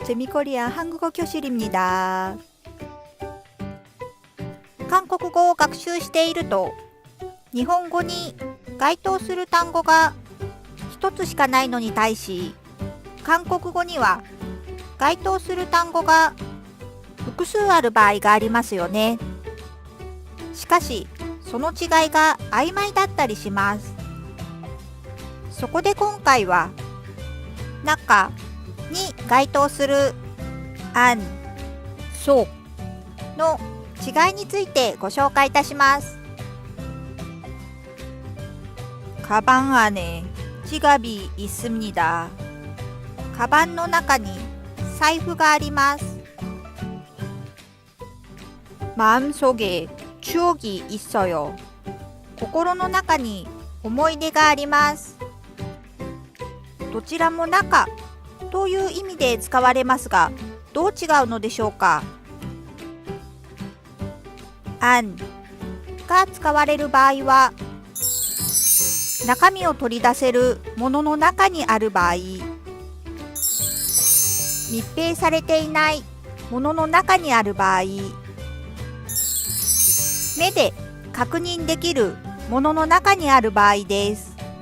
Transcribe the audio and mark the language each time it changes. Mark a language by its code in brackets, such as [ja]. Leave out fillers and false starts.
[ko] 재미코리아 한국어 교실입니다. [ja] 韓国語を学習していると、日本語に該当する単語が一つしかないのに対し、韓国語には該当する単語が複数ある場合がありますよね。しかし、その違いが曖昧だったりします。そこで今回は、中に該当する安、そうの違いについてご紹介いたします。 [ko] 가방 안에 지갑이 있습니다. [ja] カバンの中に財布があります。 [ko] 마음속에 추억이 있어요. [ja] 心の中に思い出があります。どちらも中という意味で使われますが、どう違うのでしょうか。安が使われる場合は、中身を取り出せるものの中にある場合、密閉されていないものの中にある場合、目で確認できるものの中にある場合です。